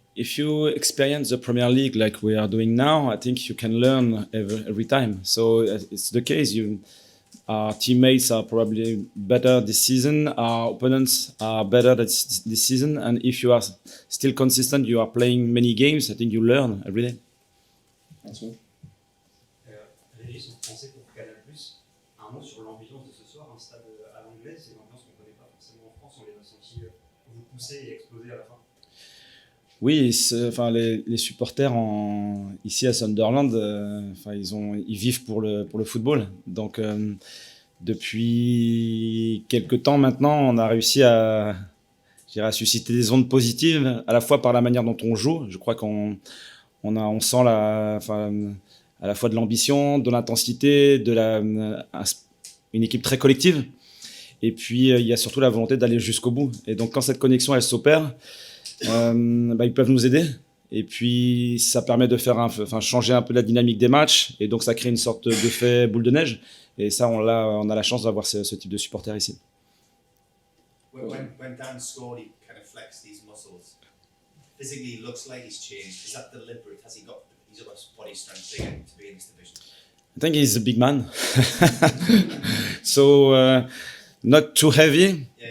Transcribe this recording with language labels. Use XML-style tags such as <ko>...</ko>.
<en>If you experience the Premier League like we are doing now, I think you can learn every time. So it's the case. Our teammates are probably better this season. Our opponents are better this season. And if you are still consistent, you are playing many games, I think you learn every day. That's all.</en> <fr>Régis, on pensait pour Canal+, un mot sur l'ambiance de ce soir, un stade à l'anglaise, c'est une ambiance qu'on ne connaît pas forcément en France, on les a sentis vous pousser et exploser à la fin. Oui, enfin, les supporters ici à Sunderland, ils vivent pour le football. Donc, depuis quelques temps maintenant, on a réussi à susciter des ondes positives, à la fois par la manière dont on joue. Je crois qu'on sent à la fois de l'ambition, de l'intensité, une équipe très collective. Et puis, il y a surtout la volonté d'aller jusqu'au bout. Et donc, quand cette connexion, elle s'opère, ils peuvent nous aider. Et puis, ça permet de changer un peu la dynamique des matchs. Et donc, ça crée une sorte d'effet boule de neige. Et ça, on a la chance d'avoir ce type de supporters ici.</fr> <en>When Dan scored, he kind of flexed these muscles. Physically, looks like he's changed. Is that deliberate? Has he got his other body strength to be in this division? I think he's a big man. So, not too heavy. Yeah.</en>